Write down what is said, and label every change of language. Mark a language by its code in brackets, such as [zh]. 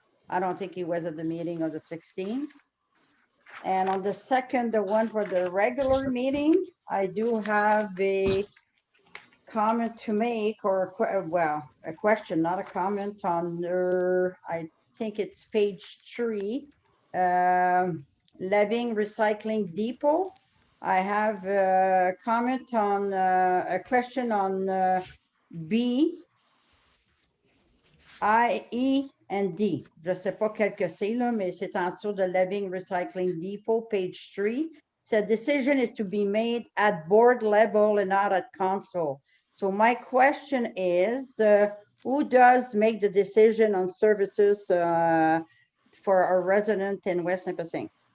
[en] I don't think he was at the meeting of the 16th. And on the second, the one for the regular meeting, I do have a comment to make, or a question, not a comment, on I think it's page 3, Leving Recycling Depot. I have a comment on a question on B, I, E, and D. [fr] Je ne sais pas quel que c'est là, mais c'est en dessous de Leving Recycling Depot, page 3. [en] So decision is to be made at board level and not at council. So my question is, who does make the decision on services for our resident in West Nipissing?